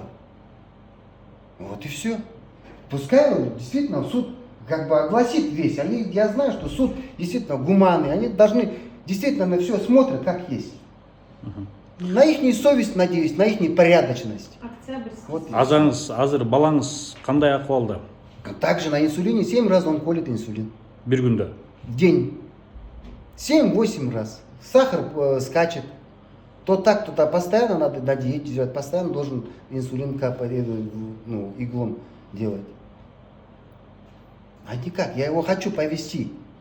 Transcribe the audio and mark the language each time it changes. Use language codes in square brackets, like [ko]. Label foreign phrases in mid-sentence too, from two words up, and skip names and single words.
[ru] Вот и все. Пускай действительно суд как бы огласит весь. Я знаю, что суд действительно гуманный. Они должны действительно на все смотрят, как есть. На их совесть, надеюсь, на их порядочность. Вот. [ky] Азыр балаңыз кандай акыбалда? [ru] Также на инсулине 7 раз он колет инсулин. [ky] Бир күндө? [ru] В день. 7-8 раз. Сахар скачет. То так, то так. Постоянно надо на диете делать. Постоянно должен инсулин капать, ну, иглом делать. А никак, я его хочу повезти.